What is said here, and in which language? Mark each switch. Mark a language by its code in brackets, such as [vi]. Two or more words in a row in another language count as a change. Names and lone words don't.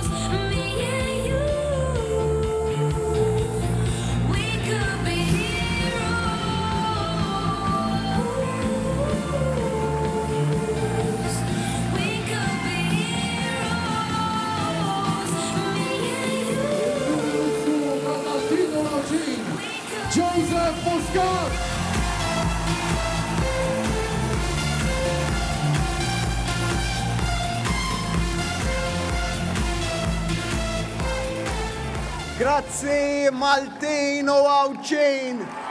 [en] Me and you. We could be heroes. We could be heroes. Me and you. [mt] Tal-Maltino Lawċin, Joseph Muscat! Grazzi Maltino Lawċin.